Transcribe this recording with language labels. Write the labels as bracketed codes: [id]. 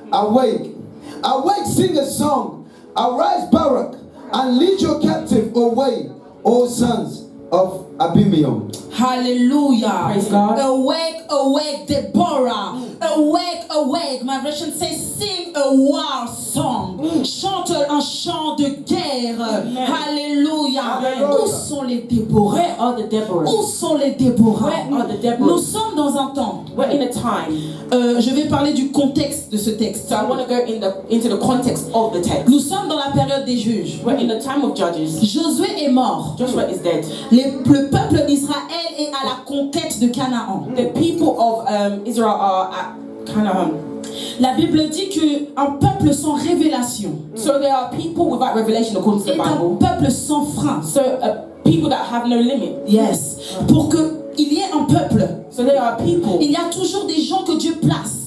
[en] Awake, awake, sing a song. Arise, Barak, and lead your captive away, O sons of Abimelech. Hallelujah. Praise God. Awake, awake, Deborah. Awake, awake. My version says, sing a war song. [fr] Chante un chant de guerre. Alléluia. Où sont les Déborah? [en] Where are the Deborahs? [fr] Où sont les Déborah? [en] Where are the [fr] Nous [en] Deborahs? [fr] sommes dans un temps. [en] We're in a time. [fr] Je vais parler du contexte de ce texte. [en] So I want to go into the context of the text. [fr] Nous sommes dans la période des juges. [en] We're in the time of Judges. [fr] Josué est mort. [en] Joshua is dead. [fr] Le peuple d'Israël est à la conquête de Canaan. [en] The people of Israel are at Canaan. [fr] La Bible dit qu'un peuple sans révélation [en] So there are people without revelation according to the [fr] est un [en] Bible. [fr] peuple sans frein. [en] So people that have no limit. Yes. [fr] Pour qu'il y ait un peuple, [en] So there are people. [fr] il y a toujours des gens que Dieu place.